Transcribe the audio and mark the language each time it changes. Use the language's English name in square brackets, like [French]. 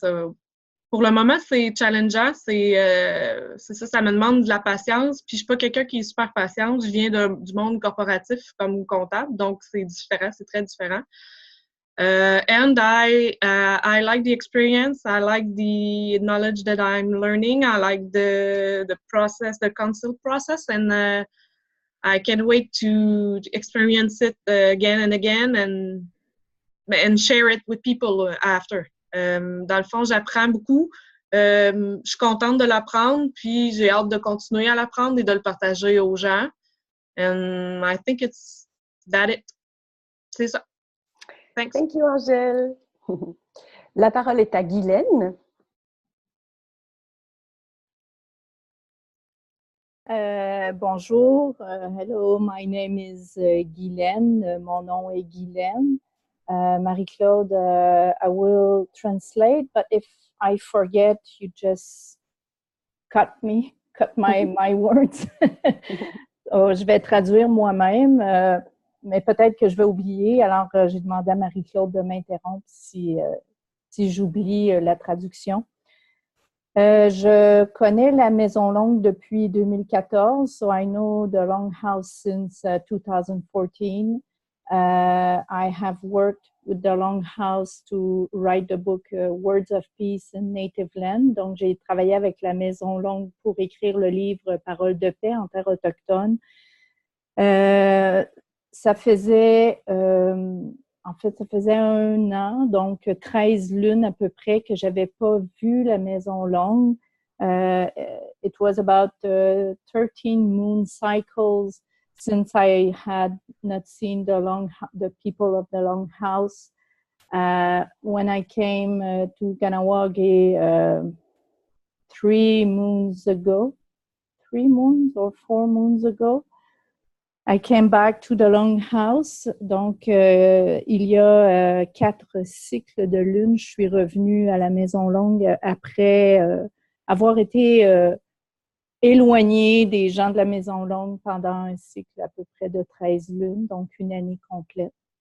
[French] So pour le moment, c'est challengeant, c'est ça, ça me demande de la patience. Puis je suis pas quelqu'un qui est super patient. Je viens du monde corporatif comme comptable, donc c'est différent, c'est très différent. [English] And I like the experience. I like the knowledge that I'm learning. I like the process, the council process, and I can't wait to experience it again and again and share it with people after. [French] Dans le fond, j'apprends beaucoup. Je suis contente de l'apprendre, puis j'ai hâte de continuer à l'apprendre et de le partager aux gens. [English] And I think it's it. [French] C'est ça. [English] Thanks. Thank you, Angèle. [French] La parole est à Guylaine. [English] Bonjour, hello, my name is Guylaine. [French] Mon nom est Guylaine. [English] Marie-Claude, I will translate, but if I forget, you just cut my words. [French] Je vais traduire moi-même, mais peut-être que je vais oublier. Alors, j'ai demandé à Marie-Claude de m'interrompre si j'oublie la traduction. Je connais la Maison Longue depuis 2014, [English] so I know the Longhouse since 2014. I have worked with the Longhouse to write the book Words of Peace in Native Land. [French] Donc, j'ai travaillé avec la Maison Longue pour écrire le livre Paroles de paix en terre autochtone. Ça faisait 1 an, donc 13 lunes à peu près que j'avais pas vu la Maison Longue. [English] It was about 13 moon cycles since I had not seen the people of the Longhouse. When I came to Kahnawake 3 moons ago, 3 moons or 4 moons ago, I came back to the Longhouse. [French] Donc, il y a 4 cycles de lune, je suis revenue à la Maison Longue après avoir été éloignée des gens de la Maison Longue pendant un cycle à peu près de 13 lunes, donc une année complète.